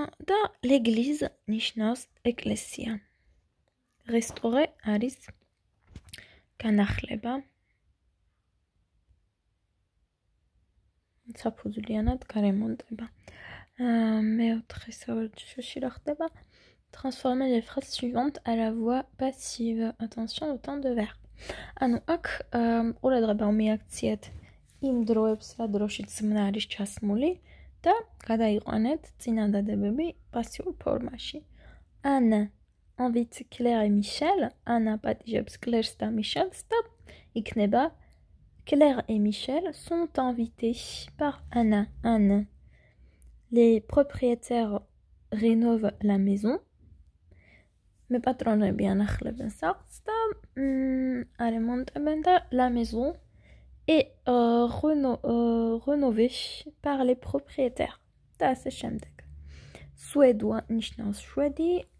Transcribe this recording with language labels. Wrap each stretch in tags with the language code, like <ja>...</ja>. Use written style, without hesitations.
<ka>და l'église ნიშნავს ეკლესია. Restaurer არის განახლება. საფუძვლიანად გარემონტება. მეოთხე სავარჯიშოში რა ხდება?</ka> <fr>Transformer les phrases suivantes à la voix passive. Attention au temps de verbe.</fr> <ka>ანუ აქ ყურადღება მიაქციეთ იმ დროებს, რა დროშიც ზმნა არის ჩასმული და გადაიყვანეთ წინადადებები პასიურ ფორმაში.</ka> <fr>Anne invite Claire et Michel.</fr> <ka>Anna პატიჟებს Claire-ს და Michel-ს და იქნება</ka> <fr>Claire et Michel sont invités par Anna.</fr> <ka>Anne.</ka> <fr>Les propriétaires rénovent la maison.</fr> <ka>მეპატრონები ანახლებენ სახლს და არემონტებენ და</ka> <fr>la maison est rénovée par les propriétaires.</fr> <ka>და ასე შემდეგ. Suédois ნიშნავს შვედი.</ka>